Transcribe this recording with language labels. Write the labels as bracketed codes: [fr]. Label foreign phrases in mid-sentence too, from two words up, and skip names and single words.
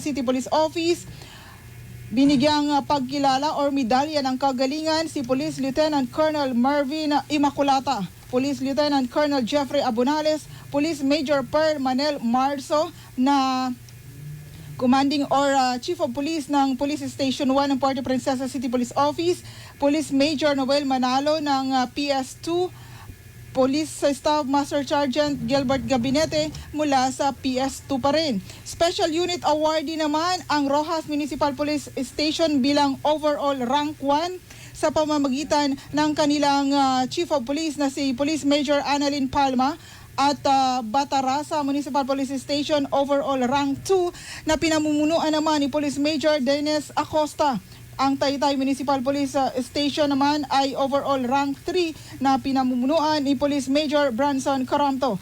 [tl] City Police Office, binigyang pagkilala or medalya ng kagalingan si [en] Police Lieutenant Colonel [tl] Marvin Immaculata, [en] Police Lieutenant Colonel [tl] Jeffrey Abunales, [en] Police Major [tl] Pearl Manel Marzo na [en] Commanding or Chief of Police [tl] ng Police Station 1 ng Puerto Princesa City Police Office, [en] Police Major [tl] Noel Manalo ng PS2, [en] Police Staff Master Sergeant [tl] Gilbert Gabinete mula sa PS2 pa rin. [en] Special Unit Awardee [tl] naman ang Rojas Municipal Police Station bilang [en] overall rank 1 [tl] sa pamamagitan ng kanilang [en] Chief of Police [tl] na si [en] Police Major [tl] Annalyn Palma at Batarasa Municipal Police Station [en] overall rank 2 [tl] na pinamumunuan naman ni [en] Police Major [tl] Dennis Acosta. Ang Taytay Municipal Police Station naman ay [en] overall rank 3 [tl] na pinamumunuan ni [en] Police Major [tl] Branson Caramto.